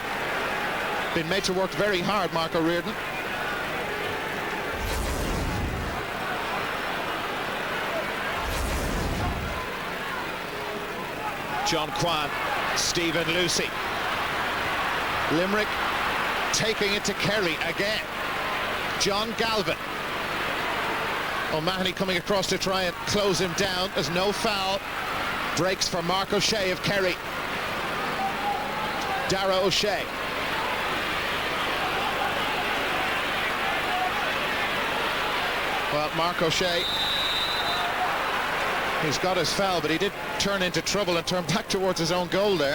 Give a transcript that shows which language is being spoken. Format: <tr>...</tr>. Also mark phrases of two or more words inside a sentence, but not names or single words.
<en>Been made to work very hard, Mark O'Riordan. John Kwan, Stephen Lucy. Limerick taking it to Kerry again. John Galvin. O'Mahony coming across to try and close him down. There's no foul. Breaks for Mark O'Shea of Kerry. Dara O'Shea. Well, Mark O'Shea, he's got his foul, but he did turn into trouble and turn back towards his own goal there.</en>